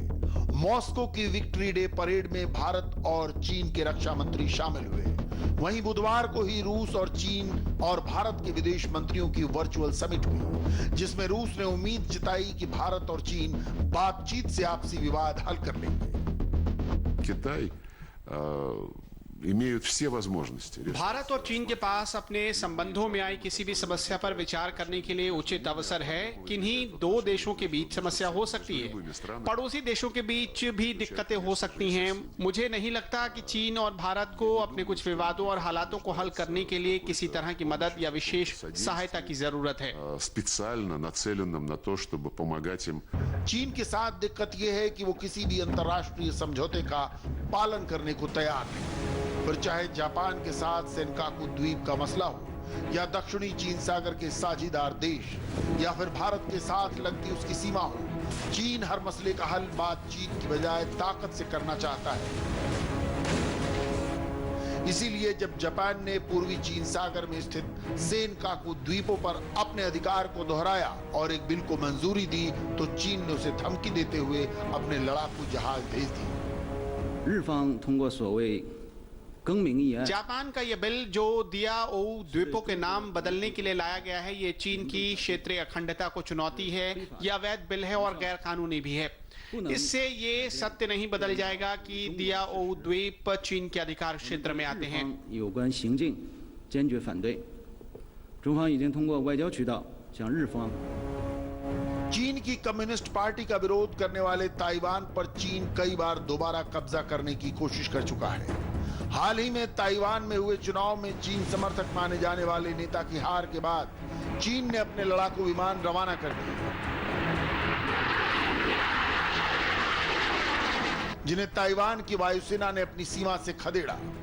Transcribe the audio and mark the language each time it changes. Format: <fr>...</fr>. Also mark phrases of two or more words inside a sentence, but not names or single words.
<hi>मॉस्को की विक्ट्री डे परेड में भारत और चीन के रक्षा मंत्री शामिल हुए। वहीं बुधवार को ही रूस और चीन और भारत के विदेश मंत्रियों की वर्चुअल समिट हुई, जिसमें रूस ने उम्मीद जताई कि भारत और चीन बातचीत से आपसी विवाद हल कर लेंगे।</hi> <ru>Китай имеют все возможности.</ru> <hi>भारत और चीन के पास अपने संबंधों में आई किसी भी समस्या पर विचार करने के लिए उचित अवसर है। किन्हीं दो देशों के बीच समस्या हो सकती है, पड़ोसी देशों के बीच भी दिक्कतें हो सकती हैं। मुझे नहीं लगता कि चीन और भारत को अपने कुछ विवादों और हालातों को हल करने के लिए किसी तरह की मदद या विशेष सहायता की जरूरत है।</hi> <ru>Специально нацеленным на то, чтобы помогать им.</ru> <hi>चीन के साथ दिक्कत यह है कि वो किसी भी अंतर्राष्ट्रीय समझौते का पालन करने को तैयार नहीं। फिर चाहे जापान के साथ सेनकाकू द्वीप का मसला हो या दक्षिणी चीन सागर के साझीदार देश या फिर भारत के साथ लगती उसकी सीमा हो, चीन हर मसले का हल बातचीत की बजाय ताकत से करना चाहता है। इसीलिए जब जापान ने पूर्वी चीन सागर में स्थित सेनकाकू द्वीपों पर अपने अधिकार को दोहराया और एक बिल को मंजूरी दी, तो चीन ने उसे धमकी देते हुए अपने लड़ाकू जहाज भेज दिए।</hi> <zh>日方通过所谓更名议案，</zh> <hi>जापान का यह बिल जो दियाओ द्वीपों के नाम बदलने के लिए लाया गया है, ये चीन की क्षेत्रीय अखंडता को चुनौती है। यह अवैध बिल है और गैर कानूनी भी है। इससे ये सत्य नहीं बदल जाएगा कि दियाओ द्वीप चीन के अधिकार क्षेत्र में आते हैं।</hi> <zh>有关行径坚决反对。中方已经通过外交渠道向日方</zh> <hi>चीन की कम्युनिस्ट पार्टी का विरोध करने वाले ताइवान पर चीन कई बार दोबारा कब्जा करने की कोशिश कर चुका है। हाल ही में ताइवान में हुए चुनाव में चीन समर्थक माने जाने वाले नेता की हार के बाद चीन ने अपने लड़ाकू विमान रवाना कर दिए, जिन्हें ताइवान की वायुसेना ने अपनी सीमा से खदेड़ा।</hi>